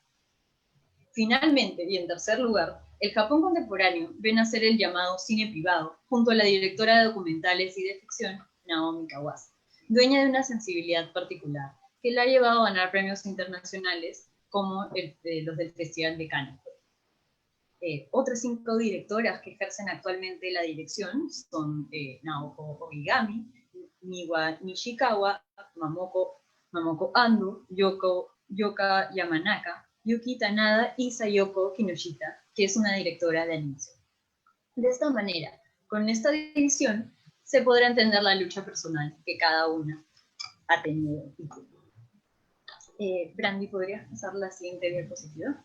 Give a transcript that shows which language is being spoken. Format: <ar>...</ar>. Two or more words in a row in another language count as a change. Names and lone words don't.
<es>Finalmente, y en tercer lugar, el Japón contemporáneo ve nacer el llamado cine privado, junto a la directora de documentales y de ficción, Naomi Kawase, dueña de una sensibilidad particular, que la ha llevado a ganar premios internacionales como los del Festival de Cannes. Otras 5 directoras que ejercen actualmente la dirección son Naoko Origami, Miwa Nishikawa, Mamoko Ando, Yoka Yamanaka, Yuki Tanada y Sayoko Kinoshita, que es una directora de animación. De esta manera, con esta división, se podrá entender la lucha personal que cada una ha tenido. Brandy, ¿podrías pasar la siguiente diapositiva?</es>